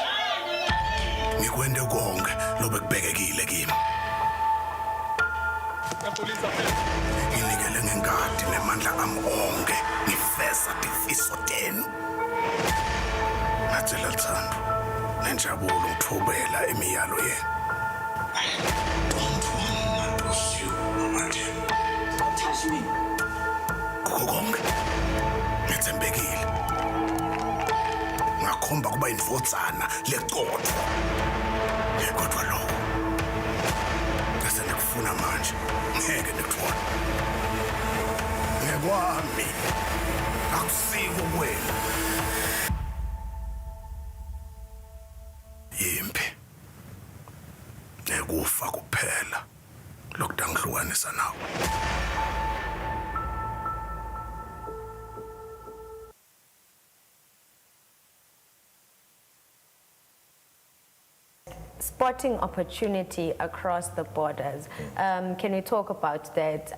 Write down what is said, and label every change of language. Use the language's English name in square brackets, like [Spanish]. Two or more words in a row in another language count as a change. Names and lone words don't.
[Swati] Ngikwende konke lobekubhekekile kimi. Nginikele ngengadi nemandla ami onke ngifeza tifiso tenu. Ngathi lathando nenjabulo ngithobela imiyalo yenu. [English] Don't want to pursue manje. Don't touch me. [Swati] Konke ngithembekile. Ngakhomba kuba indvodzana leqotho. Kodwa lo ngifuna manje ngeke ngikuthola. Ngekwami akusiko kwenu. Yimpi nekufa kuphela lokudangihlukanisa nawe. [English] Spotting opportunity across the borders. Can we talk about that?